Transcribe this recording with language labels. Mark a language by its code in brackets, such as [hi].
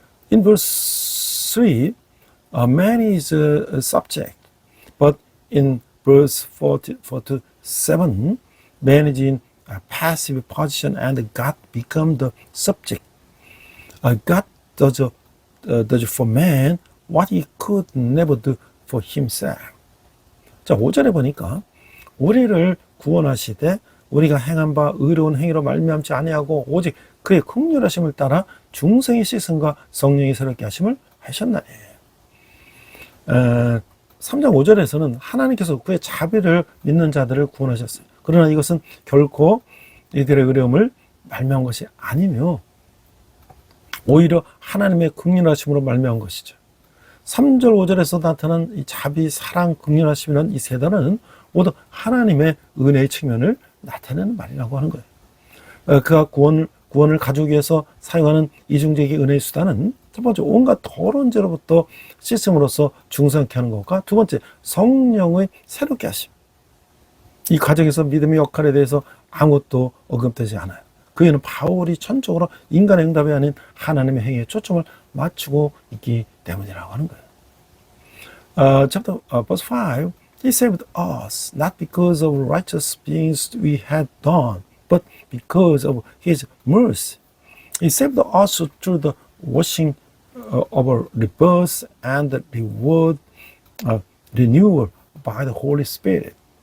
[en] In verse 3, man is a subject, but in verse 4 to 7, man is in a passive position and God becomes the subject. God does for man what he could never do for himself. [ko] 자, 5절에 보니까 우리를 구원하시되 우리가 행한 바 의로운 행위로 말미암지 아니하고 오직 그의 긍휼하심을 따라 중생의 씻음과 성령이 새롭게 하심을 하셨나니. 3장 5절에서는 하나님께서 그의 자비를 믿는 자들을 구원하셨어요. 그러나 이것은 결코 이들의 의로움을 말미암은 것이 아니며 오히려 하나님의 긍휼하심으로 말미암은 것이죠. 3절 5절에서 나타난 이 자비, 사랑, 긍휼하심이라는 이 세 단어는 모두 하나님의 은혜의 측면을 나타내는 말이라고 하는 거예요. 그가 구원을 가져오기 위해서 사용하는 이중적인 은혜의 수단은 첫 번째, 온갖 더러운 죄로부터 씻음으로써 중생케 하는 것과 두 번째, 성령의 새롭게 하심. 이 과정에서 믿음의 역할에 대해서 아무것도 언급되지 않아요. 그 이유는 바울이 전적으로 인간의 응답이 아닌 하나님의 행위에 초점을 맞추고 있기 때문이라고 하는 거예요. [en] Chapter verse 5, He saved us not because of righteous things we had done, but because of His mercy. He saved us through the washing of our rebirth and the reward renewal by the Holy Spirit.